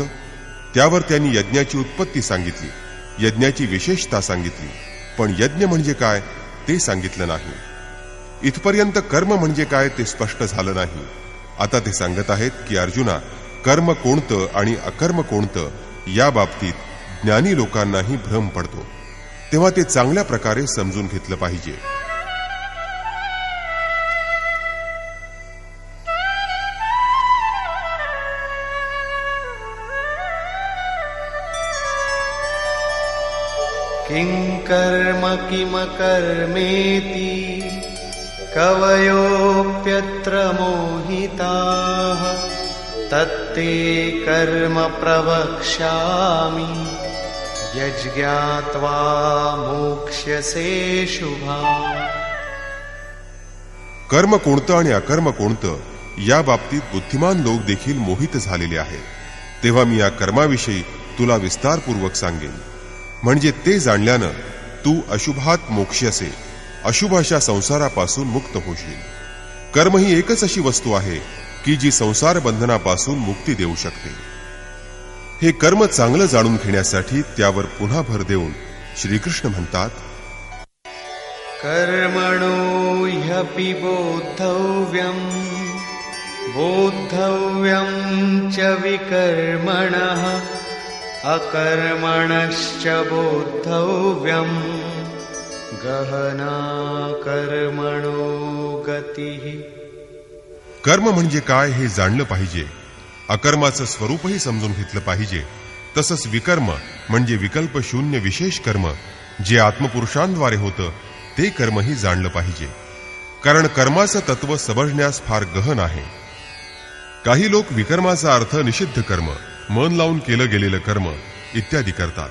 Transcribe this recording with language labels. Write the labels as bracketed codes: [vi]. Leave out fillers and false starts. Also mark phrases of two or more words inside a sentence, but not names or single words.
[mr] त्यावर त्यांनी यज्ञाची उत्पत्ती सांगितली, यज्ञाची विशेषता सांगितली, पण यज्ञ म्हणजे काय ते सांगितलं नाही. इथपर्यंत कर्म म्हणजे काय ते स्पष्ट झालं नाही. आता ते सांगत आहेत की अर्जुना, कर्म कोणतं आणि अकर्म कोणतं या बाबतीत ज्ञानी लोकांनाही भ्रम पडतो, तेव्हा ते चांगल्या प्रकारे समजून घेतलं पाहिजे. [sa] किं कर्म किम कर्मेति कवयोऽप्यत्र मोहिताः तत्ते कर्म प्रवक्ष्यामि यज्ञात्वा मोक्ष्यसे शुभा. [mr] कर्म कोणतं आणि अकर्म कोणतं या बाबतीत बुद्धिमान लोक देखील मोहित झालेले आहेत. तेव्हा मी या कर्माविषयी तुला विस्तारपूर्वक सांगेन, म्हणजे ते जाणल्यानं तू अशुभात मोक्ष्यसे, अशुभ अशा संसारापासून मुक्त होशील. कर्म ही एकच अशी वस्तू आहे की जी संसार बंधनापासून मुक्ती देऊ शकते. हे कर्म चांगलं जाणून घेण्यासाठी त्यावर पुन्हा भर देऊन श्रीकृष्ण म्हणतात, [sa] कर्मणो ह्यपि बोद्धव्यं बोद्धव्यं च विकर्मणः अकर्मणश्च बोद्धव्यं गहना कर्मणो गतिः. [mr] कर्म म्हणजे काय हे जाणलं पाहिजे, अकर्माचं स्वरूपही समजून घेतलं पाहिजे. तसंच विकर्म म्हणजे विकल्प शून्य विशेष कर्म जे आत्मपुरुषांद्वारे होतं ते कर्मही जाणलं पाहिजे. कारण कर्माचं तत्व समजण्यास फार गहन आहे. काही लोक विकर्माचा अर्थ निषिद्ध कर्म, मन लावून केलं गेलेलं कर्म इत्यादी करतात.